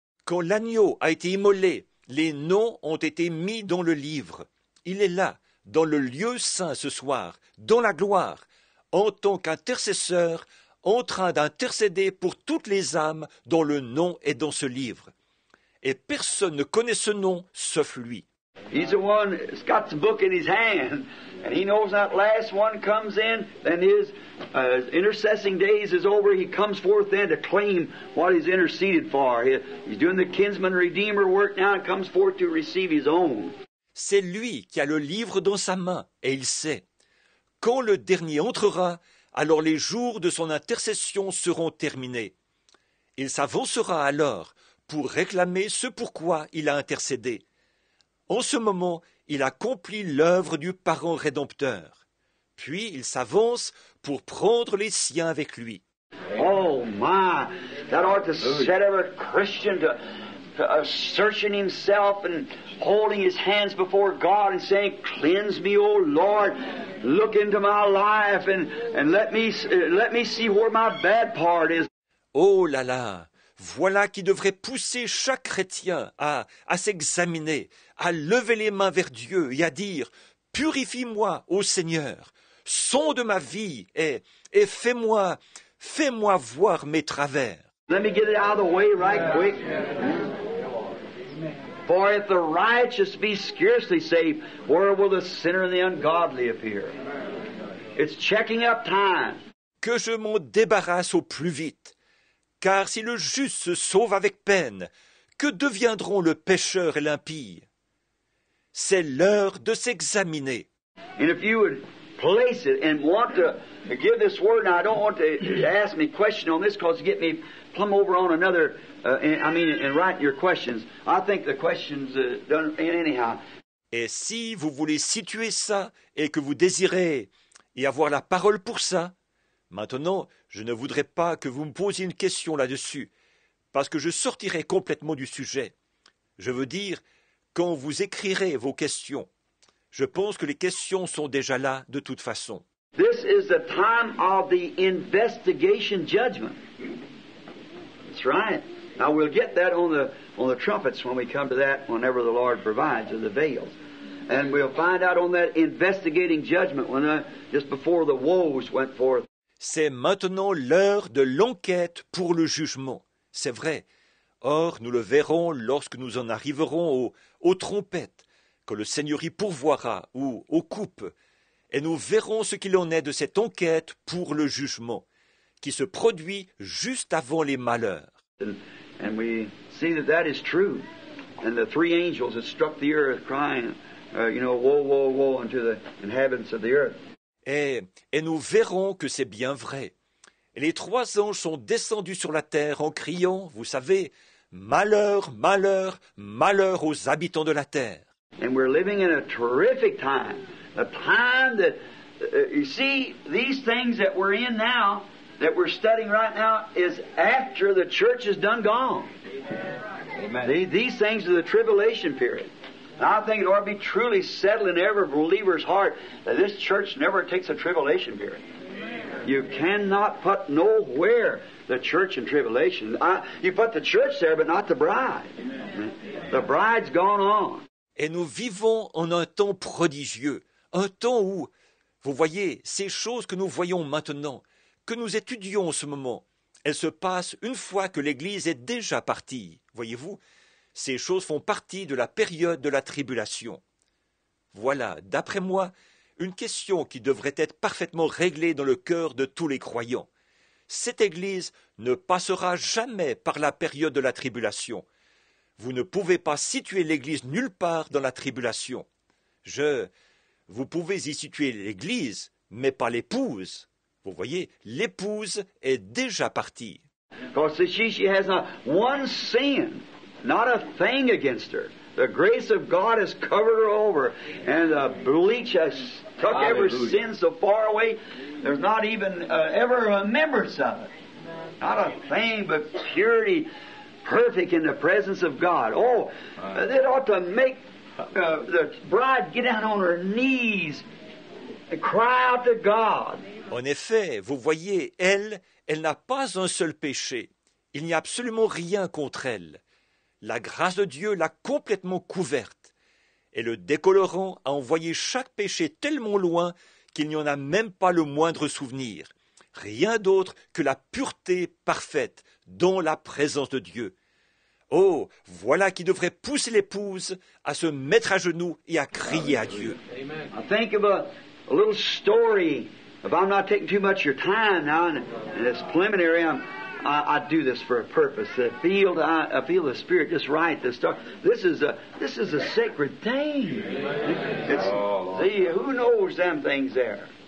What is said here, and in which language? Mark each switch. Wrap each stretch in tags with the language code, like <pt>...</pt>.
<fr>Quand l'agneau a été immolé, les noms ont été mis dans le livre. Il est là, dans le lieu saint ce soir, dans la gloire, en tant qu'intercesseur, en train d'intercéder pour toutes les âmes dont le nom est dans ce livre. Et personne ne connaît ce nom sauf lui.</fr> <en>He's the one that's got the book in his hand, and he knows that last one comes in, then his intercessing days is over. He comes forth then to claim what he's interceded for. He's doing the kinsman redeemer work now and comes forth to receive his own.</en> <fr>C'est lui qui a le livre dans sa main, et il sait. Quand le dernier entrera, alors les jours de son intercession seront terminés. Il s'avancera alors pour réclamer ce pourquoi il a intercédé. En ce moment, il accomplit l'œuvre du parent rédempteur. Puis il s'avance pour prendre les siens avec lui.</fr> <en>Oh my, that ought to set every Christian to searching himself and holding his hands before God and saying, "Cleanse me, O Lord, look into my life and let me see where my bad part is."</en> <fr>Oh là là, voilà qui devrait pousser chaque chrétien à s'examiner, à lever les mains vers Dieu et à dire, « Purifie-moi, ô Seigneur, sonde ma vie et fais-moi voir mes travers. »</fr> <en>Let me get it out of the way right quick. For if the righteous be scarcely saved, where will the sinner and the ungodly appear? It's checking up time.</en> <fr>Que je m'en débarrasse au plus vite. Car si le juste se sauve avec peine, que deviendront le pécheur et l'impie? C'est l'heure de s'examiner.</fr> <en>And if you would place it and want to give this word, now I don't want to ask me a question on this because you get me plumb over on another, in writing your questions. I think the questions done anyhow.</en> <fr>Et si vous voulez situer ça et que vous désirez y avoir la parole pour ça, maintenant, je ne voudrais pas que vous me posiez une question là-dessus, parce que je sortirai complètement du sujet. Je veux dire, quand vous écrirez vos questions, je pense que les questions sont déjà là de toute façon.</fr> <en>This is the time of the investigation judgment. That's right. Now we'll get that on the trumpets when we come to that, whenever the Lord provides, or the veils. And we'll find out on that investigating judgment when just before the woes went forth.</en> <fr>C'est maintenant l'heure de l'enquête pour le jugement. C'est vrai. Or, nous le verrons lorsque nous en arriverons aux trompettes, quand le Seigneur y pourvoira, ou aux coupes, et nous verrons ce qu'il en est de cette enquête pour le jugement, qui se produit juste avant les malheurs.</fr> <en>And we see that is true. And the three angels that struck the earth crying, woe, woe, woe unto the inhabitants of the earth.</en> <fr>Et nous verrons que c'est bien vrai. Et les trois anges sont descendus sur la terre en criant, vous savez, malheur, malheur, malheur aux habitants de la terre.</fr> <en>And we're living in a terrific time. A time that, you see, these things that we're in now, that we're studying right now, is after the church is done gone. Amen. These things are the tribulation period. And I think it ought to be truly settled in every believer's heart that this church never takes a tribulation period. You cannot put nowhere the church in tribulation. You put the church there, but not the bride. The bride's gone on.</en> <fr>Et nous vivons en un temps prodigieux, un temps où, vous voyez, ces choses que nous voyons maintenant, que nous étudions en ce moment, elles se passent une fois que l'Église est déjà partie. Voyez-vous, ces choses font partie de la période de la tribulation. Voilà, d'après moi, une question qui devrait être parfaitement réglée dans le cœur de tous les croyants. Cette Église ne passera jamais par la période de la tribulation. Vous ne pouvez pas situer l'Église nulle part dans la tribulation. Vous pouvez y situer l'Église, mais pas l'épouse. Vous voyez, l'épouse est déjà partie.</fr> <en>Because she has not one sin, not a thing against her. The grace of God has covered her over, and the bleach has took every sin so far away, there's not even ever a remembrance of it. Not a thing but purity, perfect in the presence of God. Oh, that ought to make the bride get down on her knees and cry out to God.</en> <fr>En effet, vous voyez, elle n'a pas un seul péché. Il n'y a absolument rien contre elle. La grâce de Dieu l'a complètement couverte. Et le décolorant a envoyé chaque péché tellement loin qu'il n'y en a même pas le moindre souvenir. Rien d'autre que la pureté parfaite dans la présence de Dieu. Oh, voilà qui devrait pousser l'épouse à se mettre à genoux et à crier à Dieu.</fr> <en>I think of a little story. If I'm not taking too much of your time now, and it's preliminary, I do this for a purpose. I feel the Spirit just right. This is a sacred thing. See, who knows them things there?</en>